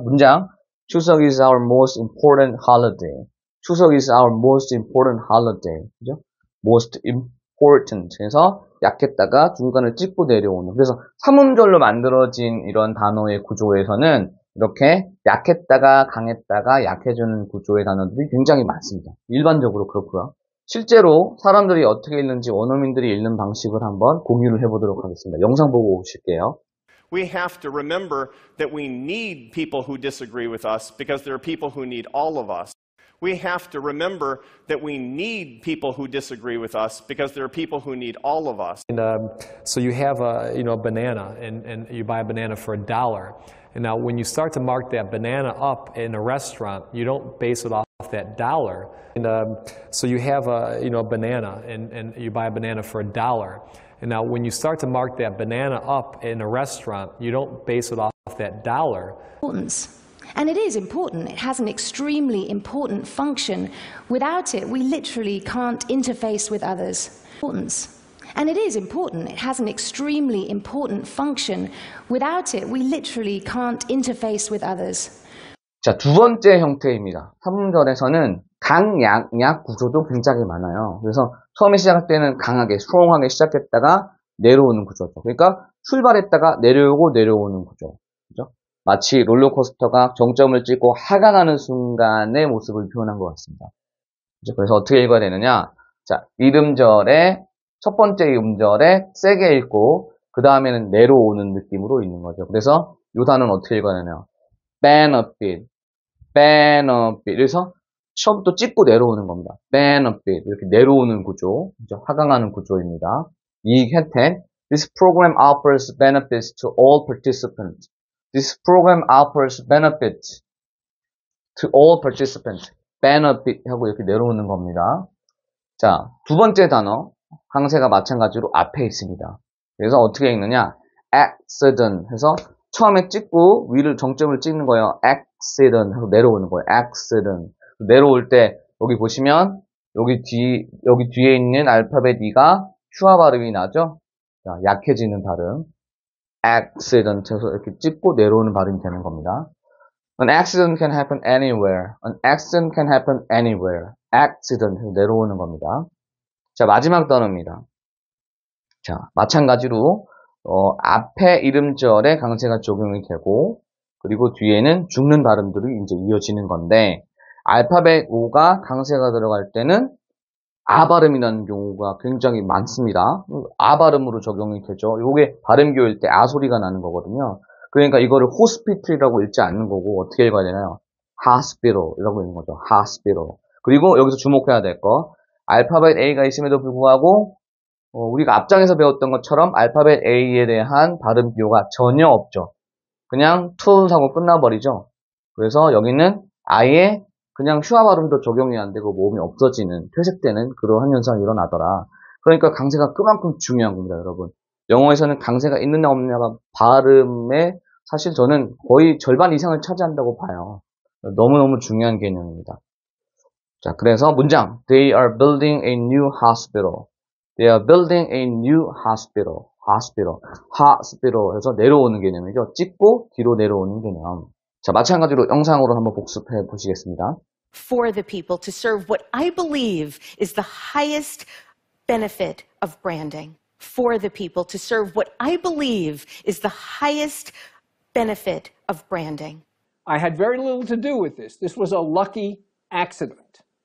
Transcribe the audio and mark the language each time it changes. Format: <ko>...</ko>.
<ko>문장</ko> <en>추석 is our most important holiday. 추석 is our most important holiday.</en> <ko>그죠?</ko> <en>most important</en> <ko>해서 약했다가 중간을 찍고 내려오는. 그래서 삼음절로 만들어진 이런 단어의 구조에서는 이렇게 약했다가 강했다가 약해지는 구조의 단어들이 굉장히 많습니다. 일반적으로 그렇고요. 실제로 사람들이 어떻게 읽는지 원어민들이 읽는 방식을 한번 공유를 해보도록 하겠습니다. 영상 보고 오실게요.</ko> <en>We have to remember that we need people who disagree with us because there are people who need all of us. We have to remember that we need people who disagree with us because there are people who need all of us. And so you have a banana, and you buy a banana for $1. And now when you start to mark that banana up in a restaurant, you don't base it off that dollar. And so you have a banana, and you buy a banana for $1. And now when you start to mark that banana up in a restaurant, you don't base it off that dollar. And it is important. It has an extremely important function. Without it, we literally can't interface with others. And it is important. It has an extremely important function. Without it, we literally can't interface with others.</en> <ko>자, 두 번째 형태입니다. 3절에서는 강, 약 구조도 굉장히 많아요. 그래서 처음에 시작할 때는 강하게, 스트롱하게 시작했다가 내려오는 구조죠. 그러니까 출발했다가 내려오는 구조. 그죠? 마치 롤러코스터가 정점을 찍고 하강하는 순간의 모습을 표현한 것 같습니다. 그죠? 그래서 어떻게 읽어야 되느냐? 자, 1음절에 첫 번째 음절에 세게 읽고 그 다음에는 내려오는 느낌으로 읽는 거죠. 그래서 이 단어는 어떻게 읽어야 되나요?</ko> <en>benefit.</en> <ko>그래서 처음부터 찍고 내려오는 겁니다.</ko> <en>benefit.</en> <ko>이렇게 내려오는 구조, 그죠? 하강하는 구조입니다. 이 혜택.</ko> <en>This program offers benefits to all participants. This program offers benefits to all participants.</en> <ko>benefit 하고 이렇게 내려오는 겁니다. 자, 두 번째 단어. 강세가 마찬가지로 앞에 있습니다. 그래서 어떻게 읽느냐? accident 해서 처음에 찍고 위를 정점을 찍는 거예요. accident 해서 내려오는 거예요. accident. 내려올 때 여기 보시면 여기 뒤에 있는 알파벳 E가 슈아 발음이 나죠? 자, 약해지는 발음. accident에서 이렇게 찍고 내려오는 발음이 되는 겁니다.</ko> <en>An accident can happen anywhere. An accident can happen anywhere.</en> <ko>accident 내려오는 겁니다. 자, 마지막 단어입니다. 자, 마찬가지로 앞에 이름절에 강세가 적용이 되고 그리고 뒤에는 죽는 발음들이 이제 이어지는 건데 알파벳 O가 강세가 들어갈 때는 아 발음이 나는 경우가 굉장히 많습니다. 아 발음으로 적용이 되죠. 이게 발음교일 때 아 소리가 나는 거거든요. 그러니까 이거를 호스피틀이라고 읽지 않는 거고 어떻게 읽어야 되나요? hospital이라고 읽는 거죠.</ko> <en>hospital.</en> <ko>그리고 여기서 주목해야 될 거 알파벳 A가 있음에도 불구하고 우리가 앞장에서 배웠던 것처럼 알파벳 A에 대한 발음 비교가 전혀 없죠. 그냥 툴 하고 끝나버리죠. 그래서 여기는 아예 그냥 슈아 발음도 적용이 안 되고 모음이 없어지는, 퇴색되는 그러한 현상이 일어나더라. 그러니까 강세가 그만큼 중요한 겁니다, 여러분. 영어에서는 강세가 있느냐 없느냐가 발음에 사실 저는 거의 절반 이상을 차지한다고 봐요. 너무너무 중요한 개념입니다. 자, 그래서 문장.</ko> <en>They are building a new hospital. They are building a new hospital. hospital.</en> <ko>hospital 해서 내려오는 개념이죠. 찍고 뒤로 내려오는 개념. 자, 마찬가지로 영상으로 한번 복습해 보시겠습니다.</ko> <en>For the people to serve what I believe is the highest benefit of branding. For the people to serve what I believe is the highest benefit of branding. I had very little to do with this. This was a lucky accident.</en>